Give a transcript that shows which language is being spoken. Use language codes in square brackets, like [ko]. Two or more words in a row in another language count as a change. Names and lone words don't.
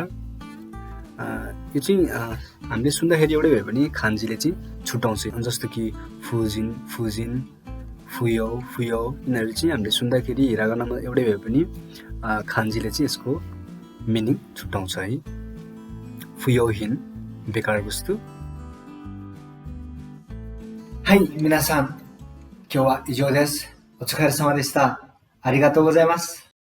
[ne] यो चाहिँ हामीले सुन्दाखेरि एउटै भए पनि खान्जीले चाहिँ छुट्याउँछ, जस्तो कि [ja] ふじん ふじん ふよう ふよう [ne] यिनीहरू चाहिँ हामीले सुन्दाखेरि हिरागनामा एउटै भए पनि खान्जीले चाहिँ यसको मिनिङ छुट्याउँछ है। फुयोहीन बेकार वस्तु, [ja] はい、皆さん、今日は以上です。お疲れ様でした。ありがとうございます。